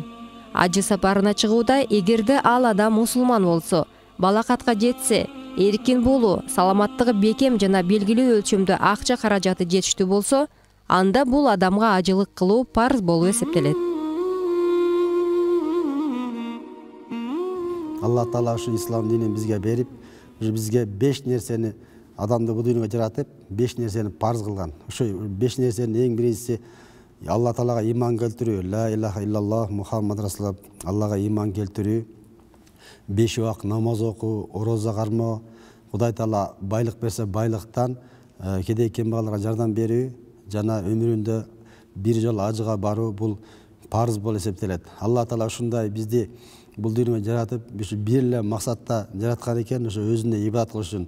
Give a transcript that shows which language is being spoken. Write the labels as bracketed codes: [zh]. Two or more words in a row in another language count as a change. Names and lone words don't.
[ky] Ажы сапарына чыгууда эгерде ал адам мусулман болсо, балакатка жетсе, эркин болуу, саламаттыгы бекем жана белгилүү өлчөмдө акча каражаты жетиштүү болсо, анда бул адамга ажылык кылуу парз болуп эсептелет. Аллах Таала ушу ислам динин бизге берип, бизге 5 нерсени адамды бул дүйнөгө жаратып, 5 нерсени парз кылган. Ошо 5 нерсенин эң биринчиси Аллах Таалага иман келтирүү, [ar] لا إله إلا الله محمد رسول الله, [ky] Аллага иман келтирүү, 5 убак намаз окуу, орозо кармоо, Кудай Таала байлык берсе байлыктан кедей кембагалдарга жардам берүү жана өмүрүндө бир жолу ажыга баруу бул парз болуп эсептелет. Аллах Таала ушундай бизди бул дүйнөгө жаратып, ушу бир эле максатта жараткан экен, ошо өзүнө ибадат кылыш үчүн.